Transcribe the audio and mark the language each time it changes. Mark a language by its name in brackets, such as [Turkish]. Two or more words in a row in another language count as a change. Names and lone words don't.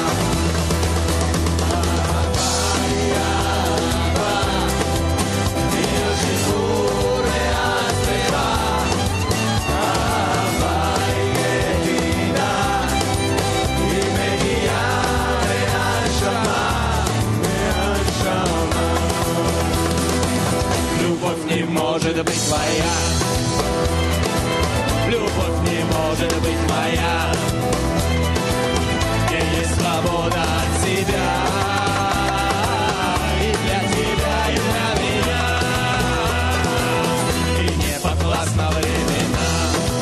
[Hebrew] אהבה היא אהבה, מהשחרור והשמחה. אהבה היא נתינה, היא מגיעה מהנשמה, מהנשמה. [Russian] Любовь не может быть твоя, любовь не может быть моя, где есть свобода от себя, и для тебя, и для меня, и не подвластна временам.